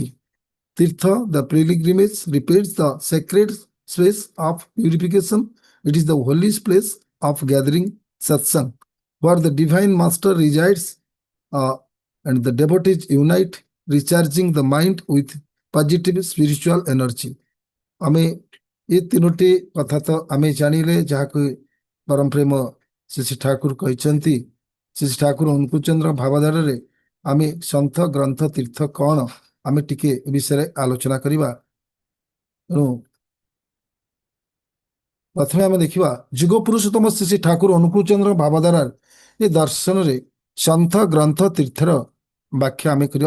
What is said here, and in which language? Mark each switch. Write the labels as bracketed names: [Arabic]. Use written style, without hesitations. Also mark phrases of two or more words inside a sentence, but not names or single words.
[English] Tirtha, the pilgrimage, represents the sacred space of purification. It is the holy place of gathering satsang, where the divine master resides and the devotees unite, recharging the mind with positive spiritual energy. [Odia] ଆମେ ଏ ତିନୋଟି କଥା ତ ଆମେ ଜାଣିଲେ, ଯାହାକୁ ପରମ ପ୍ରେମ ଶ୍ରୀ ଠାକୁର କହିଛନ୍ତି। ଶ୍ରୀ ଠାକୁର ଅନୁକୂଳଚନ୍ଦ୍ର ଭାବଧାରାରେ ଆମେ ସନ୍ଥ, ଗ୍ରନ୍ଥ, ତୀର୍ଥ କ'ଣ ଆମେ ଟିକେ ଏ ବିଷୟରେ ଆଲୋଚନା କରିବା। ତେଣୁ ପ୍ରଥମେ ଆମେ ଦେଖିବା ଯୁଗ ପୁରୁଷୋତ୍ତମ ଶ୍ରୀ ଠାକୁର ଅନୁକୂଳଚନ୍ଦ୍ର ଭାବଧାରା ଏ ଦର୍ଶନରେ ସନ୍ଥ, ଗ୍ରନ୍ଥ, ତୀର୍ଥର ବ୍ୟାଖ୍ୟା ଆମେ କରିବା।